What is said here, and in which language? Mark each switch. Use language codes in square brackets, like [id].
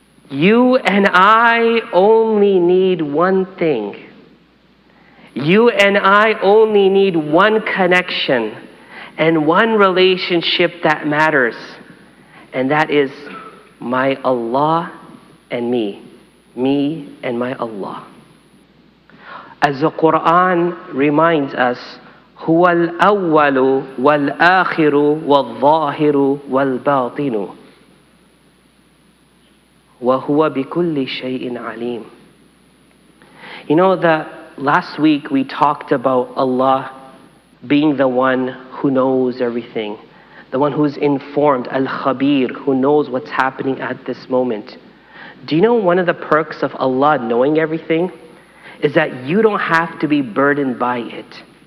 [en] You and I only need one thing. You and I only need one connection and one relationship that matters. And that is my Allah and me. Me and my Allah. As the Quran reminds us, [ar] هو الأول والآخر والظاهر والباطن وهو بكل شيء عليم. [en] You know that last week we talked about Allah being the one who knows everything, the one who's informed, Al-Khabir, who knows what's happening at this moment. Do you know one of the perks of Allah knowing everything is that you don't have to be burdened by it.